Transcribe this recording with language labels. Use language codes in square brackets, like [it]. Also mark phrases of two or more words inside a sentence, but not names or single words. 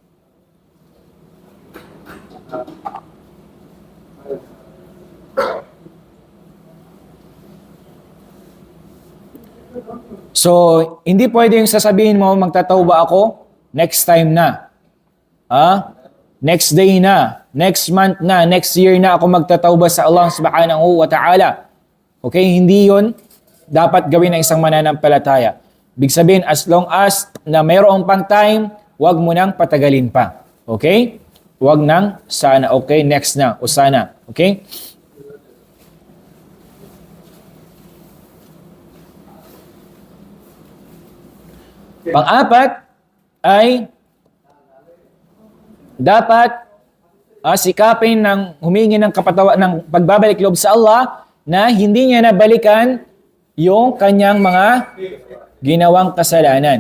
[tl] So, hindi pwede yung sasabihin mo, magtatauba ako, [en] next time [tl] na. [en] Next day [tl] na, [en] next month [tl] na, [en] next year [tl] na ako magtatauba sa [ar] الله سبحانه وتعالى. [tl] Okay, hindi yon dapat gawin ng isang mananampalataya. Big sabihin, [en] as long as [tl] na mayroong pang time, wag mo nang patagalin pa. Okay? Wag nang sana. Okay, next na o sana. Okay? Pang-apat ay dapat sikapin ng humingi ng ng pagbabalik loob sa Allah na hindi niya nabalikan yung kanyang mga ginawang kasalanan.